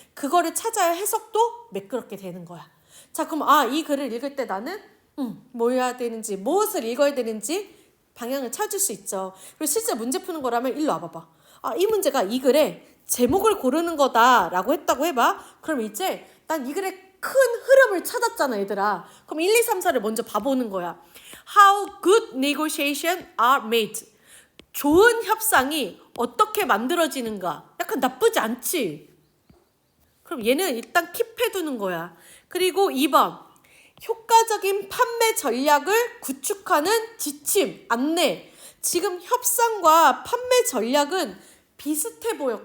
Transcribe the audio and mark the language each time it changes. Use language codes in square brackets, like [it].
[ko] 그거를 찾아야 해석도 매끄럽게 되는 거야. 자, 그럼 이 글을 읽을 때 나는 뭐 해야 되는지, 무엇을 읽어야 되는지 방향을 찾을 수 있죠. 그리고 실제 문제 푸는 거라면 일로 와봐봐. 이 문제가 이 글에 제목을 고르는 거다라고 했다고 해봐. 그럼 이제 난 이 글의 큰 흐름을 찾았잖아, 얘들아. 그럼 1, 2, 3, 4를 먼저 봐보는 거야. [en] How good negotiation are made. [ko] 좋은 협상이 어떻게 만들어지는가. 약간 나쁘지 않지? 그럼 얘는 일단 킵해두는 거야. 그리고 2번. 효과적인 판매 전략을 구축하는 지침, 안내. 지금 협상과 판매 전략은 비슷해 보여.